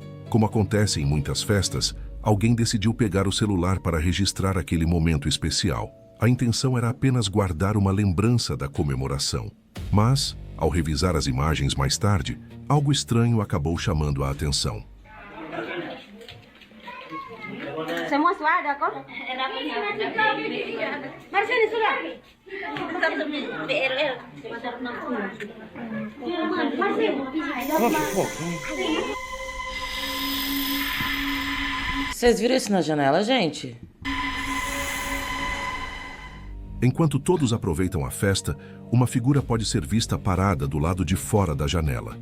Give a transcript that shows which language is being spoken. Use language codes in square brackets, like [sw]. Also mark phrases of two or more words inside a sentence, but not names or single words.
[pt] Como acontece em muitas festas, alguém decidiu pegar o celular para registrar aquele momento especial. A intenção era apenas guardar uma lembrança da comemoração. Mas, ao revisar as imagens mais tarde, algo estranho acabou chamando a atenção. [id] Semua suara kok? Mari sini sudah. [pt] Vocês viram isso na janela, gente? Enquanto todos aproveitam a festa, uma figura pode ser vista parada do lado de fora da janela.